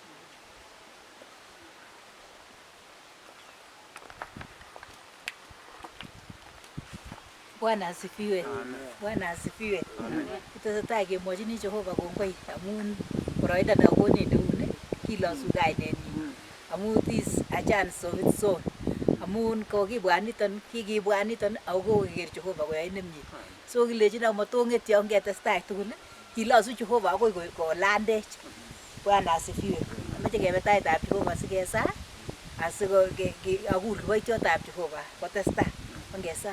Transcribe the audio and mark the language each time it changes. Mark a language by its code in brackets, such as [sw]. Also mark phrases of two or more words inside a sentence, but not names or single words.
[sw] Bwana asifiwe. Bwana asifiwe. [kln] Kitesetai kemwochini Jehova kongoi amun boroindo nekokonech neuni kilosu kainenyin. [en] Amun this a chance of its own. [kln] amun kokibwat niton kikibwat niton ako kokeker Jehova koyoe nemie so kilejin amatong'etyo ongetestai tugul kilosu Jehova akoi kolandech. [sw] Bwana asifiwe. [kln] Amache kebe taitab Jehova sikesa asikokur kiboityotab Jehova kotestai ongesa.